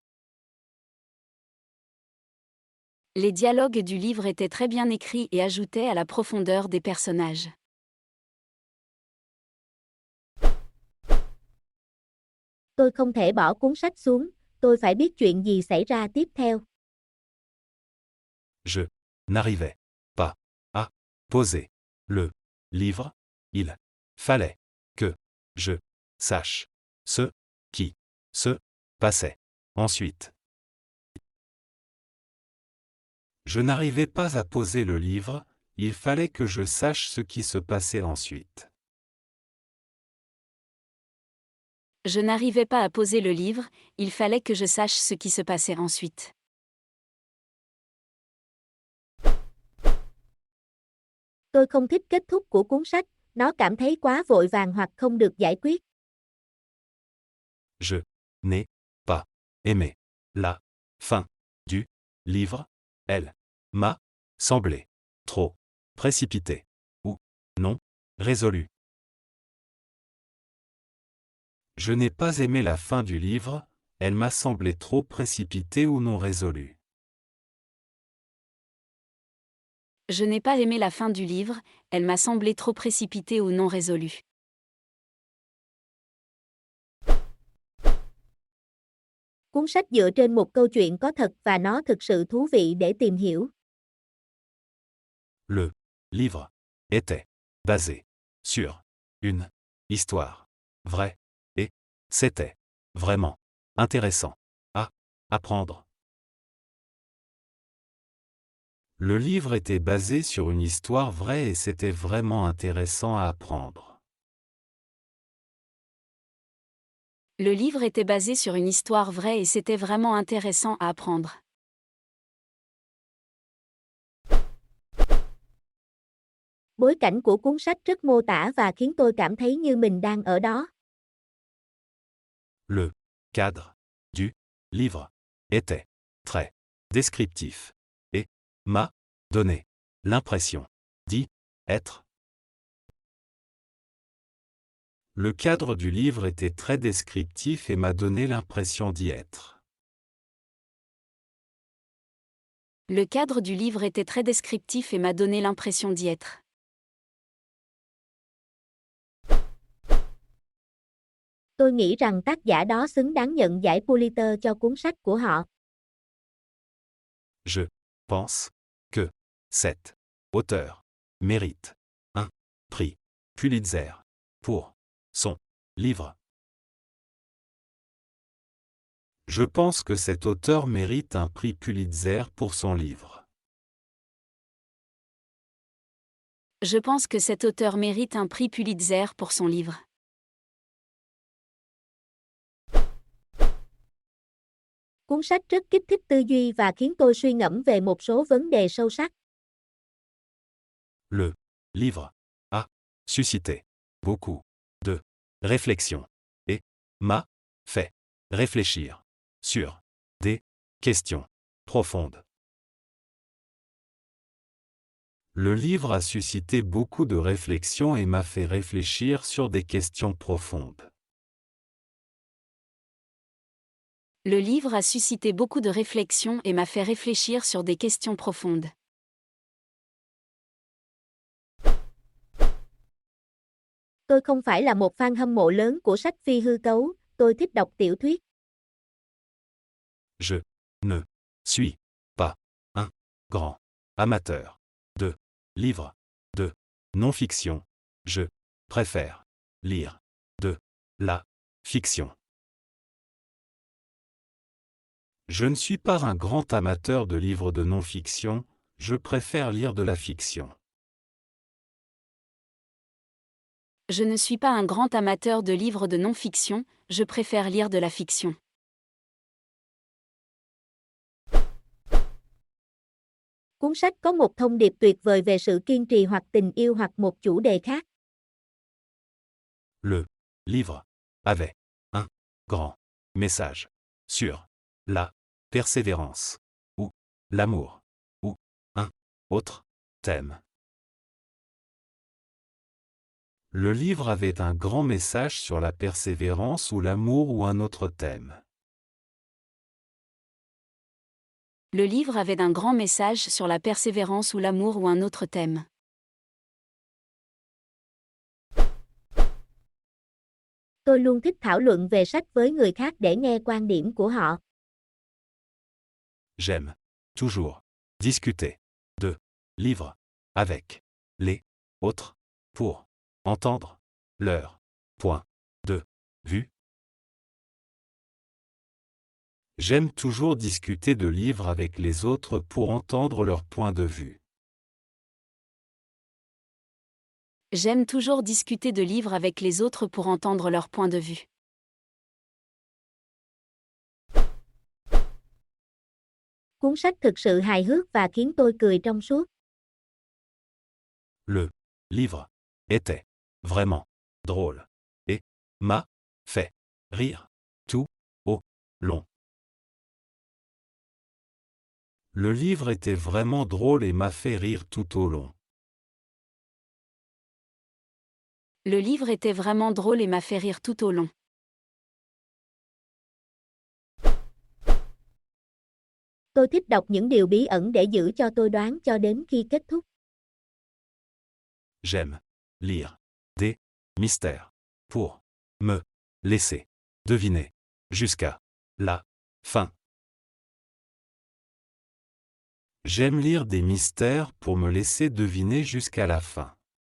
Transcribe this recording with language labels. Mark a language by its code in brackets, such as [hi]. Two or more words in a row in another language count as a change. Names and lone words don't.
[fr] Les dialogues du livre étaient très bien écrits et ajoutaient à la profondeur des personnages. [vi] Tôi không thể bỏ cuốn sách xuống, tôi phải biết chuyện gì xảy ra tiếp theo. [fr] Je n'arrivais pas à poser le livre, il fallait que je sache ce qui se passait ensuite. Je n'arrivais pas à poser le livre, il fallait que je sache ce qui se passait ensuite. Je n'arrivais pas à poser le livre, il fallait que je sache ce qui se passait ensuite. [vi] Tôi không thích kết thúc của cuốn sách, nó cảm thấy quá vội vàng hoặc không được giải quyết. [fr] Je n'ai pas aimé la fin du livre, elle m'a semblé trop précipitée ou non résolue. Je n'ai pas aimé la fin du livre, elle m'a semblé trop précipitée ou non résolue. Je n'ai pas aimé la fin du livre, elle m'a semblé trop précipitée ou non résolue. [vi] Cuốn sách dựa trên một câu chuyện có thật và nó thực sự thú vị để tìm hiểu. [fr] Le livre était basé sur une histoire vraie et c'était vraiment intéressant à apprendre. Le livre était basé sur une histoire vraie et c'était vraiment intéressant à apprendre. Le livre était basé sur une histoire vraie et c'était vraiment intéressant à apprendre. [vi] Bối cảnh của cuốn sách rất mô tả và khiến tôi cảm thấy như mình đang ở đó. [fr] Le cadre du livre était très descriptif et m'a donné l'impression d'y être. Le cadre du livre était très descriptif et m'a donné l'impression d'y être. Le cadre du livre était très descriptif et m'a donné l'impression d'y être. [vi] Tôi nghĩ rằng tác giả đó xứng đáng nhận giải Pulitzer cho cuốn sách của họ. [fr] Je pense que cet auteur mérite un prix Pulitzer pour son livre. Je pense que cet auteur mérite un prix Pulitzer pour son livre. Je pense que cet auteur mérite un prix Pulitzer pour son livre. [vi] Cuốn sách rất kích thích tư duy và khiến tôi suy ngẫm về một số vấn đề sâu sắc. [fr] Le livre a suscité beaucoup de réflexion et m'a fait réfléchir sur des questions profondes. Le livre a suscité beaucoup de réflexion et m'a fait réfléchir sur des questions profondes. Le livre a suscité beaucoup de réflexions et m'a fait réfléchir sur des questions profondes. [vi] Tôi không phải là một fan hâm mộ lớn của sách phi hư cấu, tôi thích đọc tiểu thuyết. [fr] Je ne suis pas un grand amateur de livres de non-fiction. Je préfère lire de la fiction. Je ne suis pas un grand amateur de livres de non-fiction, je préfère lire de la fiction. Je ne suis pas un grand amateur de livres de non-fiction, je préfère lire de la fiction. [vi] Cuốn sách có một thông điệp tuyệt vời về sự kiên trì hoặc tình yêu hoặc một chủ đề khác. [fr] Le livre avait un grand message sur la persévérance ou l'amour ou un autre thème. Le livre avait un grand message sur la persévérance ou l'amour ou un autre thème. Le livre avait un grand message sur la persévérance ou l'amour ou un autre thème. [vi] Tôi luôn thích thảo luận về sách với người khác để nghe quan điểm của họ. [fr] J'aime toujours discuter de livres avec les autres pour entendre leur point de vue. J'aime toujours discuter de livres avec les autres pour entendre leur point de vue. J'aime toujours discuter de livres avec les autres pour entendre leur point de vue. [vi] Cuốn sách thực sự hài hước và khiến tôi cười trong suốt. [fr] Le livre était vraiment drôle et m'a fait rire tout au long. Le livre était vraiment drôle et m'a fait rire tout au long. Le livre était vraiment drôle et m'a fait rire tout au long. [vi] Tôi thích đọc những điều bí ẩn để giữ cho tôi đoán cho đến khi kết thúc. [fr] J'aime lire des mystères pour me laisser deviner jusqu'à la fin. J'aime lire des mystères pour me laisser deviner jusqu'à la fin.